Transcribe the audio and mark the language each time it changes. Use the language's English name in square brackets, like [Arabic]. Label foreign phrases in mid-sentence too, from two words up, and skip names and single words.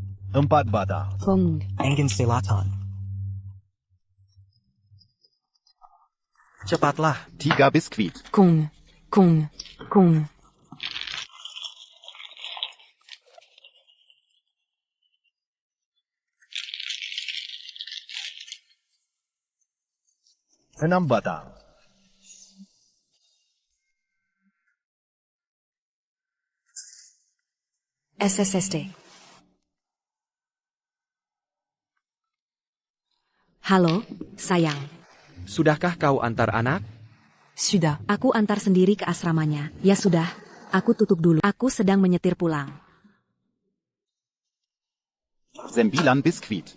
[Malay] 4 bata. Kung, Engin selatan. Cepatlah. 3 biskuit. kung, kung, kung. 6 bata. SSSD. Halo, sayang. Sudahkah kau antar anak? Sudah. Aku antar sendiri ke asramanya. Ya sudah, aku tutup dulu. Aku sedang menyetir pulang. 9 biskuit.